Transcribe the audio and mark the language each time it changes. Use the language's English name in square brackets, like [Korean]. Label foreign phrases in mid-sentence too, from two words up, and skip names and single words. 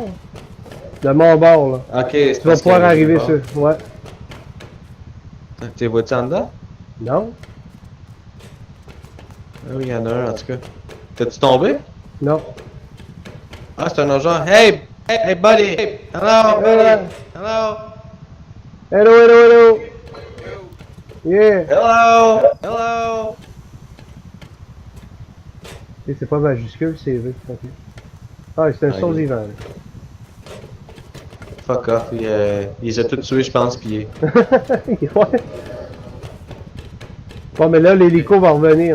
[French] De mon bord, là. Ok, Tu vas pouvoir arriver sur. Ouais. T'es vois-tu en dedans? Non? Ah oui, il y en a un en tout cas. T'es-tu tombé? Non. Ah, c'est un autre genre. [English] Hey! Hey, buddy! Hello, buddy! Hello! Hello, hello, hello! Yeah! Hello! Hello! [French] Et c'est pas majuscule, c'est V. Ok. Ah, c'est un Ah, survivant. là. [English] Fuck off. [French] Il les a tous tués, je pense, pis... Ouais. Bon, mais là, l'hélico va revenir.